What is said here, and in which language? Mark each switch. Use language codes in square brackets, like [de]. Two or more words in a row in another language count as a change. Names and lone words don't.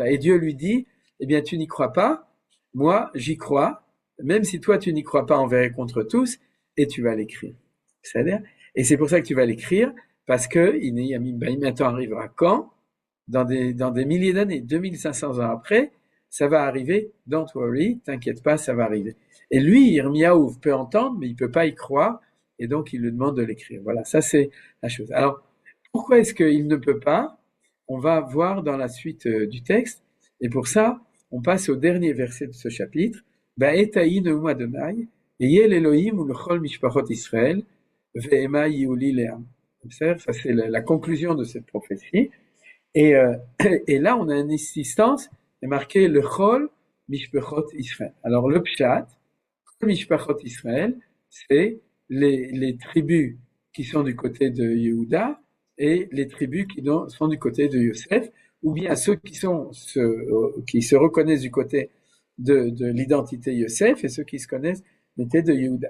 [fr] Et Dieu lui dit, eh bien, tu n'y crois pas, moi, j'y crois, même si toi, tu n'y crois pas envers et contre tous, et tu vas l'écrire. C'est-à-dire, et c'est pour ça que tu vas l'écrire, parce que un temps arrivera quand? Dans des milliers d'années, 2500 ans après, ça va arriver, [en] don't worry, [fr] t'inquiète pas, ça va arriver. Et lui, Yirmiyahu peut entendre, mais il peut pas y croire, et donc il lui demande de l'écrire. Voilà, ça c'est la chose. Alors, Pourquoi est-ce qu'il ne peut pas? On va voir dans la suite du texte. Et pour ça, on passe au dernier verset de ce chapitre. [he] בעת ההיא נאם ה' אהיה לאלהים לכל משפחות ישראל והמה יהיו לי לעם. [fr] Ça, c'est la conclusion de cette prophétie. Et, et là, on a une insistance, il est marqué le [he] כל משפחות ישראל. [fr] Alors, le pshat, [he] משפחות ישראל, [fr] c'est les tribus qui sont du côté de Yehuda et les tribus qui sont du côté de Yosef, ou bien ceux qui se reconnaissent du côté de l'identité Yosef et ceux qui se connaissent du côté de Yehuda.